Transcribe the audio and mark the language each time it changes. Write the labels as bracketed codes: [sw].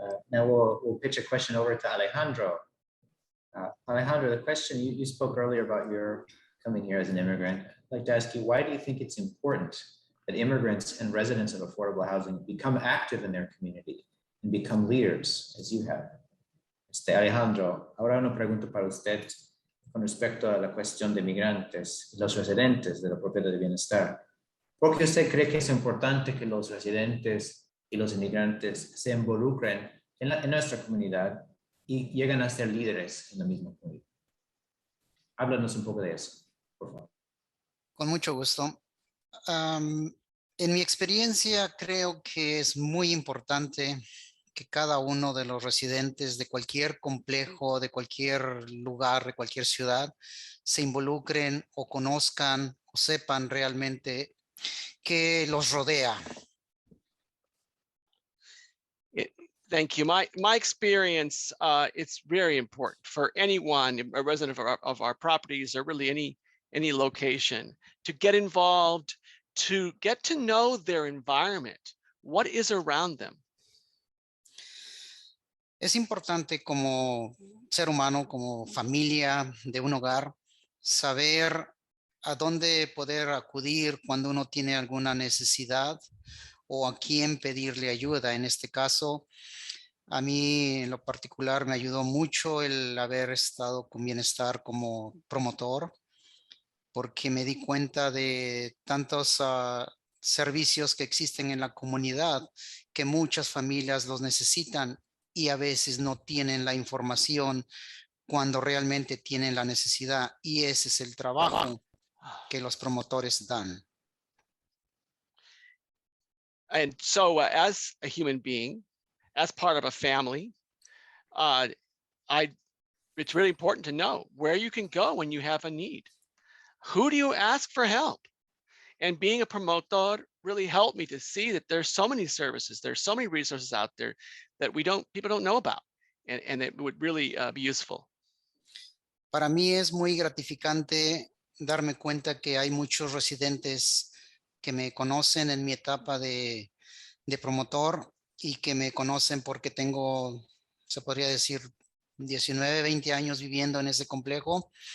[en] Now we'll pitch a question over to Alejandro. Alejandro, the question you spoke earlier about your coming here as an immigrant. I'd like to ask you, why do you think it's important that immigrants and residents of affordable housing become active in their community and become leaders, as you have? [es] Alejandro, ahora una pregunta para usted con respecto a la cuestión de migrantes, los residentes de la propiedad de bienestar. ¿Por qué usted cree que es importante que los residentes y los inmigrantes se involucren en nuestra comunidad y lleguen a ser líderes en la misma comunidad? Háblanos un poco de eso, por favor. Con mucho gusto. En mi experiencia, creo que es muy importante que cada uno de los residentes de cualquier complejo, de cualquier lugar, de cualquier ciudad, se involucren o conozcan o sepan realmente que los rodea. [en] Thank you. My experience, it's very important for anyone, a resident of our properties, or really any location, to get involved, to get to know their environment, what is around them. [es] Es importante como ser humano, como familia de un hogar, saber a dónde poder acudir cuando uno tiene alguna necesidad o a quién pedirle ayuda. En este caso, a mí en lo particular me ayudó mucho el haber estado con Bienestar como promotor, porque me di cuenta de tantos servicios que existen en la comunidad que muchas familias los necesitan y a veces no tienen la información cuando realmente tienen la necesidad, y ese es el trabajo que los promotores dan. [en] And so as a human being, as part of a family, it's really important to know where you can go when you have a need. Who do you ask for help? And being a promotor really helped me to see that there's so many services, there's so many resources out there that people don't know about, and it would really be useful. [es] Para mí es muy gratificante darme cuenta que hay muchos residentes que me conocen en mi etapa de promotor y que me conocen porque tengo, se podría decir, 19, 20 años viviendo en ese complejo.